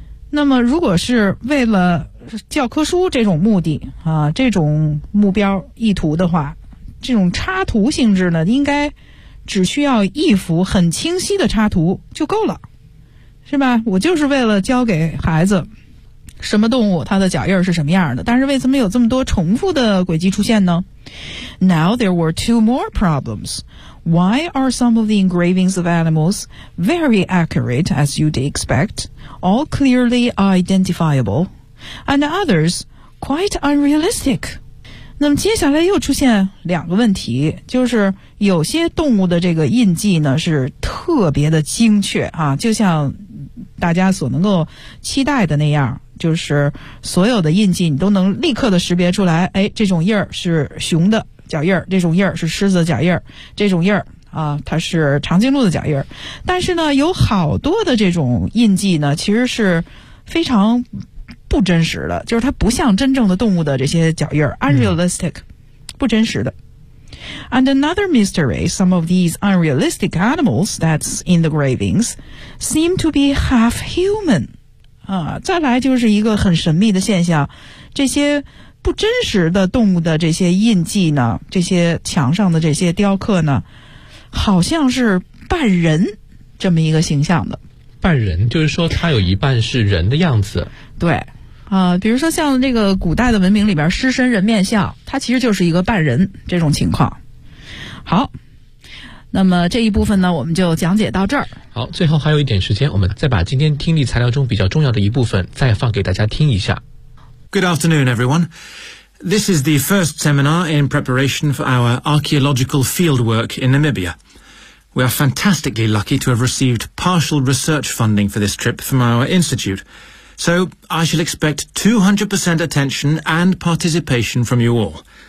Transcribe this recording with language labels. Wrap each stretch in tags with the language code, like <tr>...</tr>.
<zh>那么如果是为了教科书这种目的啊，这种目标意图的话，这种插图性质呢，应该只需要一幅很清晰的插图就够了，是吧？我就是为了教给孩子什么动物它的脚印是什么样的，但是为什么有这么多重复的轨迹出现呢？</zh> <en>Now there were two more problems. Why are some of the engravings of animals very accurate as you'd expect, all clearly identifiable, and others quite unrealistic?</en> <zh>那么接下来又出现两个问题，就是有些动物的这个印记呢是特别的精确啊，就像大家所能够期待的那样，就是所有的印记你都能立刻的识别出来，哎，这种印儿是熊的脚印儿，这种印儿是狮子的脚印儿，这种印儿啊它是长颈鹿的脚印儿。但是呢，有好多的这种印记呢其实是非常不真实的，就是它不像真正的动物的这些脚印儿 ，unrealistic，不真实的。</zh> <en>And another mystery, some of these unrealistic animals that's in the gravings seem to be half human.</en> <zh>啊，再来就是一个很神秘的现象，这些不真实的动物的这些印记呢，这些墙上的这些雕刻呢，好像是半人这么一个形象的。半人，就是说它有一半是人的样子。对。比如说像那个古代的文明里边狮身人面像，它其实就是一个半人这种情况。好，那么这一部分呢我们就讲解到这儿。好，最后还有一点时间，我们再把今天听力材料中比较重要的一部分再放给大家听一下。</zh> <en>Good afternoon everyone. This is the first seminar in preparation for our archaeological field work in Namibia. We are fantastically lucky to have received partial research funding for this trip from our institute. So, I shall expect 200% attention and participation from you all.</en>